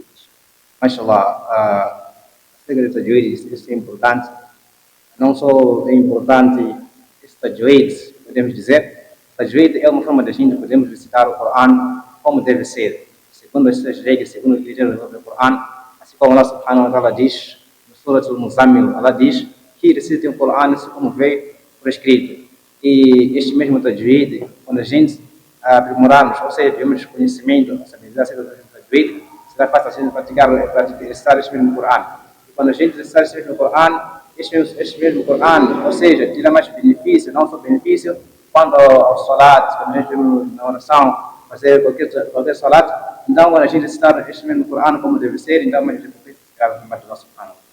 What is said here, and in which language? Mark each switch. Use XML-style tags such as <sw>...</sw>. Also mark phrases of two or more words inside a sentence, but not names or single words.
<pt>Mashallah, acerca do tajwid, isso é importante. Não só é importante este tajwid, podemos dizer, tajwid é uma forma de a gente podemos recitar o Corão como deve ser, segundo as suas regras, segundo os critérios do Corão, assim como Allah</pt> <ar>سبحانه وتعالى</ar> <pt>diz, no Surat al-Muzammil, Allah diz que recitem o Corão assim como veio por escrito. E este mesmo tajwid, quando a gente aprimorarmos, ou seja, temos conhecimento, a sabedoria acerca do tajwid, será fácil a gente praticar, recitar este mesmo Corão. E quando a gente recitar este mesmo Corão, este mesmo Corão, ou seja, tira mais benefício, não só benefício, quanto ao salat, quando a gente na oração, fazer qualquer salat, então quando a gente recitar este mesmo Corão como deve ser, então a gente pode ficar mais do nosso Corão.</pt>